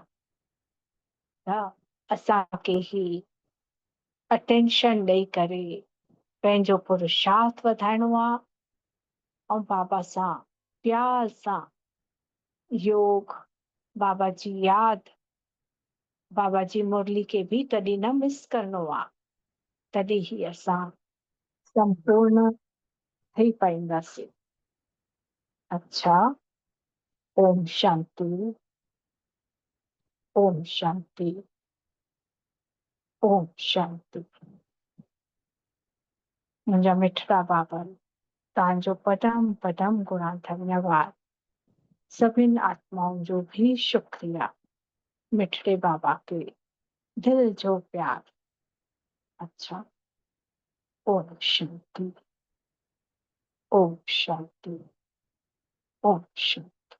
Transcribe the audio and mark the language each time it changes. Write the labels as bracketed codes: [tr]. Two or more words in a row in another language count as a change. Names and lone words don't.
[sd] त असांखे ही अटेंशन ॾेई करे पंहिंजो पुरुषार्थ वधाइणो आहे ऐं बाबा सां प्यार सां योग, बाबा जी याद, बाबा जी मुरली खे भी कॾहिं न मिस करणो आहे। तॾहिं ही असां संपूर्ण थी पाईंदासीं। अच्छा, ओम शांति, ओम शांति, ओम शांति। मुंहिंजा मिठड़ा बाबा, तव्हांजो पदम पदम गुणा धन्यवाद। सभिनि आत्माउनि जो भी शुक्रिया। मिठड़े बाबा के दिल जो प्यार। अच्छा, ओम शांति, ओम शांति, ओम शांति।